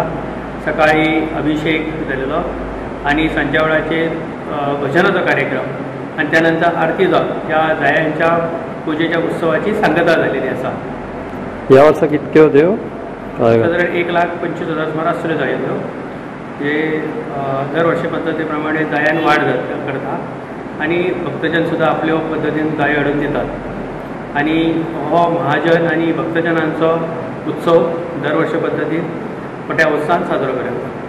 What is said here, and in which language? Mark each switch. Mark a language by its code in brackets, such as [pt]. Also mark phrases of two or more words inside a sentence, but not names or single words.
[kok] सकाळी अभिषेक झालेलो आणि सांच्या वेळाचे भजनाचा कार्यक्रम आणि त्यानंतर आरती जावन या जायांच्या पूजेच्या उत्सवाची सांगता झालेली असा. या वर्सा कितके होत्यो? साधारण 1,25,000 सुमार आसल्यो जायो. जे दरवर्षी पद्धतीप्रमाणे जायान वाड करता आणि भक्तजन सुद्धा आपल्या पद्धतीन जाय हाडून दितात आणि हो महाजन आणि भक्तजनांचो उत्सव दरवर्षी पद्धतीन मोठ्या उत्साहान साजरो करतात.